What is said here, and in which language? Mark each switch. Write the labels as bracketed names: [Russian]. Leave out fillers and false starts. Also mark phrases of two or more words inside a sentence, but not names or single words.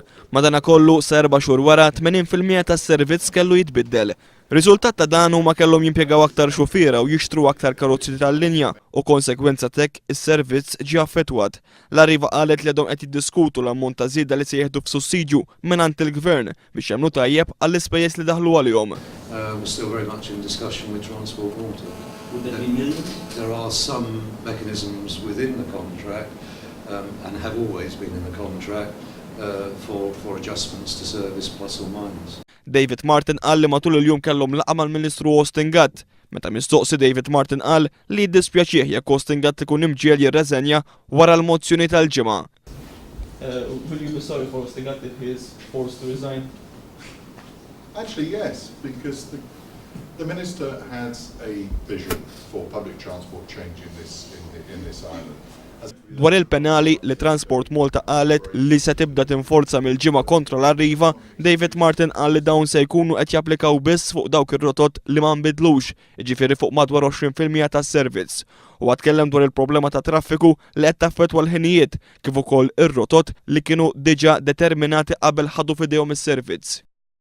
[Maltese] Madankollu sa 4 xhur wara 80% tas-servizz kellu jitbiddel. Riżultat ta' dan huma kellhom jimpjegaw aktar xufiera u jixtru aktar karozzi tal-linja u konsegwenza tek is-servizz ġie affettwat. L-Arriva qalet li għadhom qed jiddiskutu l-ammont ta' żieda li se jieħdu f'sussidju mingħand il-Gvern biex jagħmlu tajjeb għall-ispejjeż li daħlu għalihom. [English] We're still very much in discussion with Transport Water. Would there be millions? There are some mechanisms within the contract and have always been in the contract for adjustments to service plus or minus. [Maltese] David Martin qal li matul il-jum kellhom laqgħa mal-Ministru Austin Gatt. Meta mistoqsi David Martin qal li jiddispjaċih jekk Austin Gatt ikun imġiel jirreżenja wara l-mozzjoni tal-ġimgħa. [English] Will you be sorry for Austin Gatt if he is forced to resign? Actually, yes, because the Minister has a vision for public transport change in this island. [Maltese] Dwar il-penali li Transport Malta qalet li se tibda tinforza mill-ġimgħa kontra l-Arriva, David Martin qal li dawn se jkunu qed japplikaw biss fuq dawk ir-rotot li ma nbidlux, jiġifieri fuq madwar 20% tas-servizz. U tkellem dwar il-problema ta' traffiku li qed taffettwa l-ħinijiet kif ukoll ir-rotot li kienu diġà determinati qabel ħadu f'idejhom is-servizz.